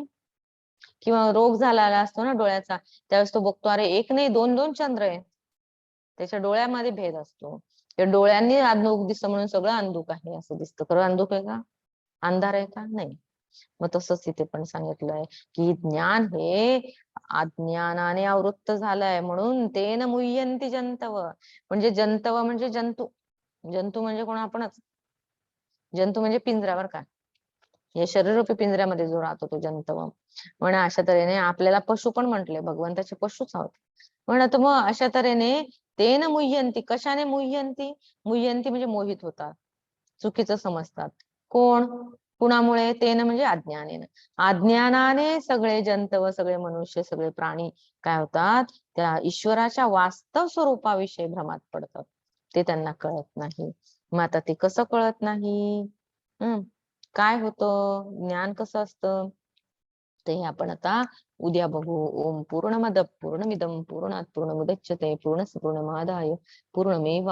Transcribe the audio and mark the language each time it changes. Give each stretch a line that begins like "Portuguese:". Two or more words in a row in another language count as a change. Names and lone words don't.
Marathi: किंवा रोग झालेला असतो ना डोळ्याचा, त्यावेळेस तो बघतो, अरे एक नाही 2-2 चंद्र आहे. त्याच्या डोळ्यामध्ये भेद असतो. त्या डोळ्यांनी अंधुक दिसतं म्हणून सगळं अंधुक आहे असं दिसतं. खरं अंधुक आहे का? अंधार आहे का? नाही. मग तसंच इथे पण सांगितलंय, की ज्ञान हे अज्ञानाने आवृत्त झालंय म्हणून
Sanskrit: तेन मुह्यन्ति जंतव.
Marathi: म्हणजे जंतव म्हणजे जंतू. जंतू म्हणजे कोण? आपणच. जंतू म्हणजे पिंजरा बरं का. या शरीररूपी पिंजऱ्यामध्ये जो राहतो तो जंतव. म्हणून अशा तऱ्हेने आपल्याला पशु पण म्हटले, भगवंताचे पशुच आहोत. म्हणत मग अशा तऱ्हेने
Sanskrit: तेन मुह्यन्ति.
Marathi: कशाने मुह्यन्ति? मुह्यन्ति म्हणजे मोहित होतात. चुकीचं समजतात. कोण? कुणामुळे? तेन म्हणजे अज्ञानेन. अज्ञानाने सगळे जंतव, सगळे मनुष्य, सगळे प्राणी काय होतात? त्या ईश्वराच्या वास्तव स्वरूपाविषयी भ्रमात पडतात. ते त्यांना कळत नाही. मग आता ते कसं कळत नाही? हं. काय होतं? ज्ञान कसं असतं? ते आपण आता उद्या बघू.
Sanskrit: ओम पूर्णमद पूर्णमिदं पूर्णात पूर्णमुदच्यते पूर्णस्य पूर्णमादाय पूर्णमेवा